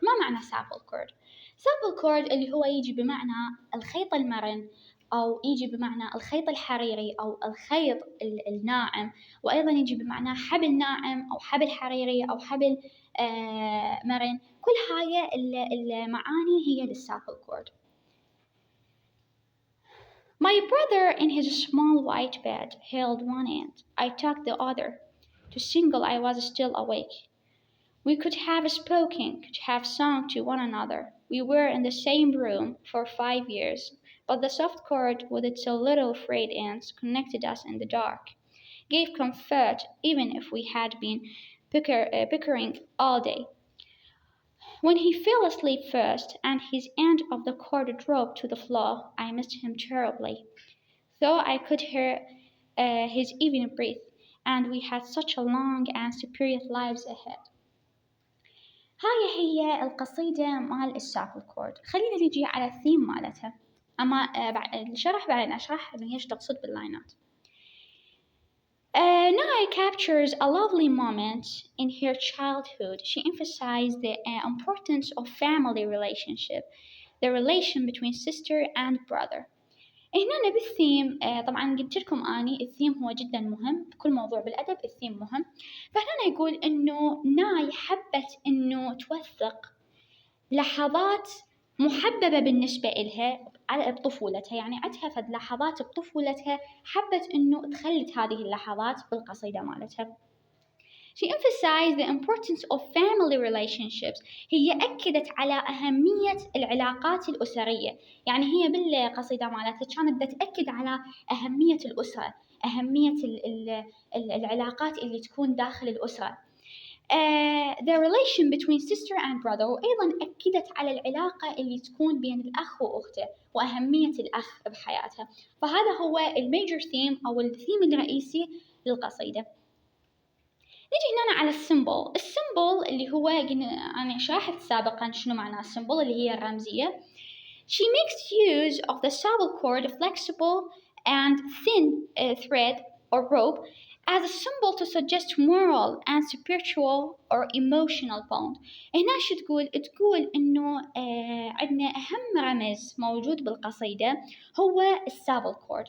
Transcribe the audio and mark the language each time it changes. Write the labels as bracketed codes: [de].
[ar] ما معنى سابل كورد؟ سابل كورد اللي هو يجي بمعنى الخيط المرن، أو يجي بمعنى الخيط الحريري أو الخيط الناعم، وأيضا يجي بمعنى حبل ناعم أو حبل حريري أو حبل مرن. كل هاي المعاني هي للسابل كورد. [en] My brother in his small white bed held one end, I took the other. To signal I was still awake. We could have spoken, could have sung to one another. We were in the same room for 5 years, but the soft cord with its little frayed ends connected us in the dark, gave comfort even if we had been bickering all day. When he fell asleep first and his end of the cord dropped to the floor, I missed him terribly, though I could hear his even breath, and we had such a long and spirited lives ahead. [ar] هاي هي القصيدة مال السابل كورد. خلينا نجي على الثيم مالتها، أما الشرح بعدين أشرح إنه إيش تقصد باللاينات. [en] Nye captures a lovely moment in her childhood. She emphasized the importance of family relationship, the relation between sister and brother. [ar] هنا بالثيم طبعا قلت لكم أني الثيم هو جدا مهم، بكل موضوع بالأدب الثيم مهم. فهنا يقول إنه ناي حبت إنه توثق لحظات محببة بالنسبة إلها بطفولتها، يعني عندها فد لحظات بطفولتها حبت إنه تخلد هذه اللحظات بالقصيدة مالتها. [en] She emphasized the importance of family relationships. [ar] هي أكدت على أهمية العلاقات الأسرية، يعني هي بالقصيدة مالتها كانت تأكد على أهمية الأسرة، أهمية العلاقات اللي تكون داخل الأسرة. [en] The relation between sister and brother، [ar] وأيضا أكدت على العلاقة اللي تكون بين الأخ وأخته وأهمية الأخ بحياتها. فهذا هو الميجر ثيم أو الثيم الرئيسي للقصيدة. نجي هنا على السيمبل. السيمبل اللي هو أنا شرحت سابقا شنو معنى السيمبل اللي هي الرمزية. [en] She makes use of the supple cord, flexible and thin thread or rope, as a symbol to suggest moral and spiritual or emotional bond. [ar] هنا شو تقول؟ تقول إنه عندنا أهم رمز موجود بالقصيدة هو السابل كورد.